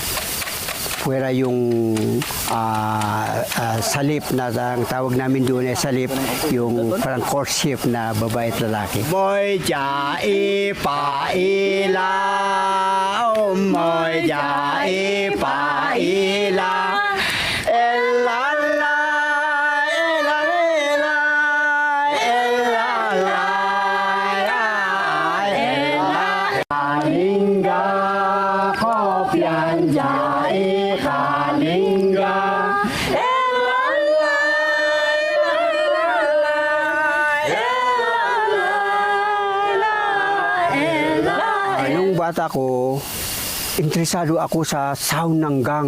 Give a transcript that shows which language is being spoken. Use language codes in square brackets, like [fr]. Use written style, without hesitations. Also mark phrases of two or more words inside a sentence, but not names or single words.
[tl] Pwera yung salip na ang tawag namin doon ay salip, yung parang courtship na babae at lalaki. Moy jai pa ila, moy jai pa ila, elala, elala, elala, elala, alingga kopian jai. Yung bata ko, interesado ako sa sound ng gang.